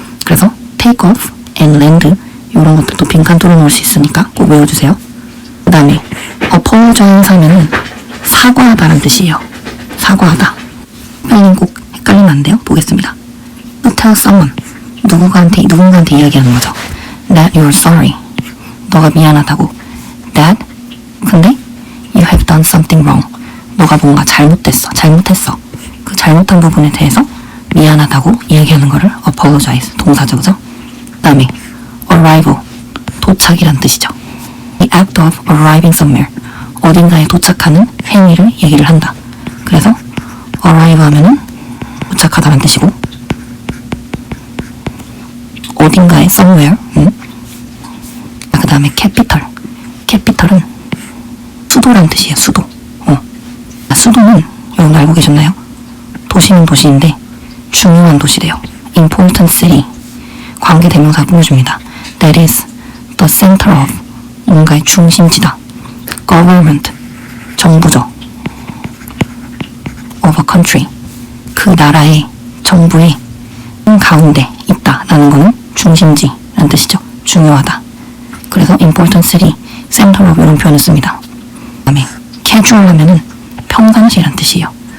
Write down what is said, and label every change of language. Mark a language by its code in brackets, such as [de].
[ko] 그래서 take off and land, 이런 것들도 빈칸 뚫어놓을 수 있으니까 꼭 외워주세요. 그 다음에 apologize 하면은 사과하다라는 뜻이에요. 사과하다. 스펠링 꼭 헷갈리면 안 돼요. 보겠습니다. [en] To tell someone, [ko] 누군가한테 이야기하는 거죠. [en] That you're sorry, [ko] 너가 미안하다고. [en] That, [ko] 근데 [en] you have done something wrong, [ko] 너가 뭔가 잘못했어. 그 잘못한 부분에 대해서 미안하다고 이야기하는 거를 apologize, 동사죠, 그죠? 그 다음에 arrival, 도착이란 뜻이죠. [en] The act of arriving somewhere, [ko] 어딘가에 도착하는 행위를 얘기를 한다. 그래서 arrive 하면은 도착하다는 뜻이고, 어딘가에 somewhere, 그 다음에 capital은 수도란 뜻이에요. 수도. 수도는 여러분 알고 계셨나요? 도시는 도시인데 중요한 도시래요. [en] important city, [ko] 관계 대명사 꾸며줍니다. [en] That is the center of, [ko] 뭔가의 중심지다. government, 정부죠. [en] of a country, [ko] 그 나라의 정부의 가운데 있다라는 거는 중심지라는 뜻이죠. 중요하다. 그래서 important city, center of 이런 표현을 씁니다. 그 다음에 casual 하면은 평상시라는 뜻이에요.